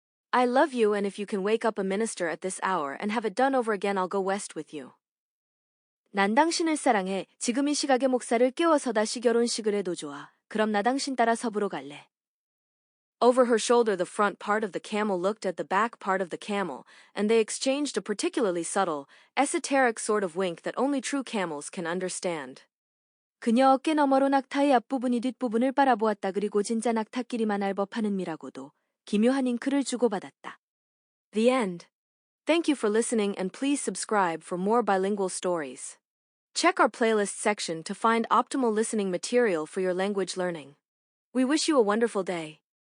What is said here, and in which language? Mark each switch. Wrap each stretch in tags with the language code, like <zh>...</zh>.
<en>I love you and if you can wake up a minister at this hour and have it done over again I'll go west with you.</en> <ko>난 당신을 사랑해. 지금 이 시각에 목사를 깨워서 다시 결혼식을 해도 좋아. 그럼 나 당신 따라 서부로 갈래.</ko> <en>Over her shoulder the front part of the camel looked at the back part of the camel, and they exchanged a particularly subtle, esoteric sort of wink that only true camels can understand.</en> <ko>그녀 어깨 너머로 낙타의 앞부분이 뒷부분을 바라보았다. 그리고 진짜 낙타끼리만 알 법하는 미라고도 기묘한 잉크를 주고받았다.</ko> <en>The end. Thank you for listening and please subscribe for more bilingual stories. Check our playlist section to find optimal listening material for your language learning. We wish you a wonderful day.</en>